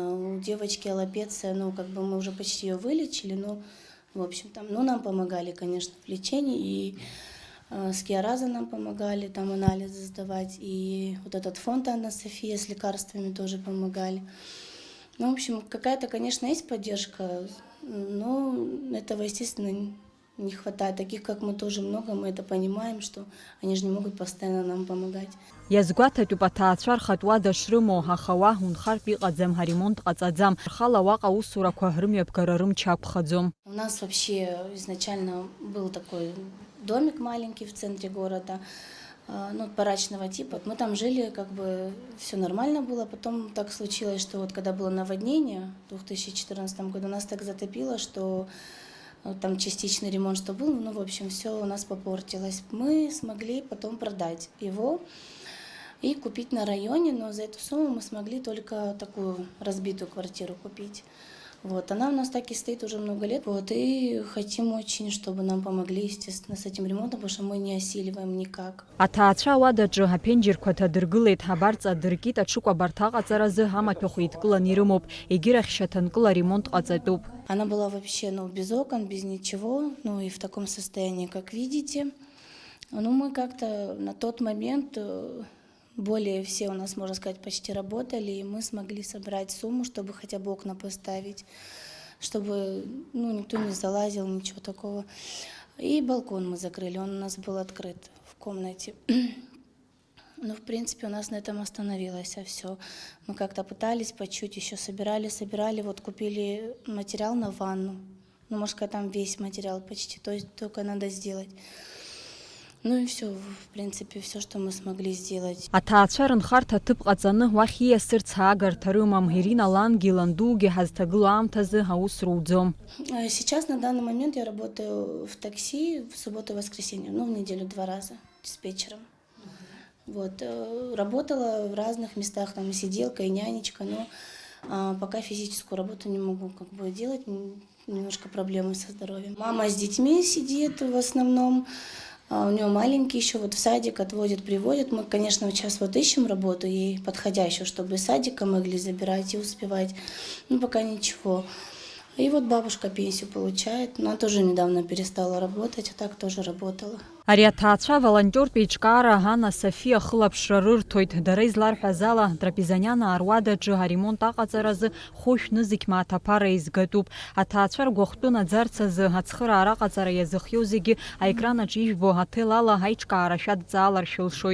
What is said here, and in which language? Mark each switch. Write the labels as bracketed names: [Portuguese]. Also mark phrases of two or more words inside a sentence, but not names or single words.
[Russian] У девочки аллопеция, мы уже почти ее вылечили, в общем, нам помогали, конечно, в лечении, и Скиораза нам помогали, там анализы сдавать, и вот этот фонд Анна София с лекарствами тоже помогали. В общем, какая-то, конечно, есть поддержка, но этого, естественно, не хватает. Таких, как мы, тоже много, мы это понимаем, что они же не могут постоянно нам помогать. [Abkhazian] Иазгәаҭатәуп аҭаацәа рхатә шрымоу, аха уа ҳунхартә иҟаӡам, ҳаремонт ҟаҵаӡам. Рхала уаҟа аусурақәа рымҩаԥгара рымч ақәхаӡом. [Russian] У нас вообще изначально был такой домик маленький в центре города, барачного типа. Мы там жили, все нормально было. Потом так случилось, что когда было наводнение в 2014 году, нас так затопило, что там частичный ремонт, что был, в общем, все у нас попортилось. Мы смогли потом продать его и купить на районе, но за эту сумму мы смогли только такую разбитую квартиру купить. Она у нас так и стоит уже много лет. И хотим очень, чтобы нам помогли, естественно, с этим ремонтом, потому что мы не осиливаем никак. [Abkhazian] Аҭаацәа ауадаҿы аԥенџьырқәа ҭадыргылеит, абарҵа дыркит, аҽыкәабарҭа аҟаҵаразы амаҭәахә еидкылан ирымоуп, егьирахь шьаҭанкыла ремонт ҟаҵатәуп. [Russian] Она была вообще без окон, без ничего, и в таком состоянии, как видите. Мы как-то на тот момент более все у нас, можно сказать, почти работали, и мы смогли собрать сумму, чтобы хотя бы окна поставить, чтобы никто не залазил, ничего такого. И балкон мы закрыли, он у нас был открыт в комнате. В принципе, у нас на этом остановилось все. Мы как-то пытались по чуть, еще собирали, купили материал на ванну. Можно сказать, там весь материал почти, то есть только надо сделать. И все, в принципе, все, что мы смогли сделать. [Abkhazian] Аҭаацәа рынхарҭа ҭыԥ ҟаҵаны уахь ииасырц аагарҭа рымам. Ирина лангьы ландугьы ҳазҭагылоу аамҭазы аус руӡом. [Russian] Сейчас, на данный момент, я работаю в такси в субботу и воскресенье, в неделю 2 раза диспетчером. Работала в разных местах, там и сиделка, и нянечка, но пока физическую работу не могу делать, немножко проблемы со здоровьем. Мама с детьми сидит в основном. У нее маленький еще, в садик отводит, приводит. Мы, конечно, сейчас ищем работу ей подходящую, чтобы из садика могли забирать и успевать. Пока ничего. И бабушка пенсию получает. Она тоже недавно перестала работать, а так тоже работала. [Abkhazian] Ари аҭаацәа волонтиортә еиҿкаара Анна Софиа хылаԥшра рырҭоит. Дара изларҳәаз ала, Трапезанианаа руадаҿы аремонт аҟаҵаразы хәышә нызықь мааҭ еизгатәуп. Аҭаацәа ргәахәтәы наӡарц азы ацхыраара аҟаҵара иазыхиоу зегьы аекранаҿ ижәбо аҭел ала аиҿкаара шәадҵаалар шәылшоит.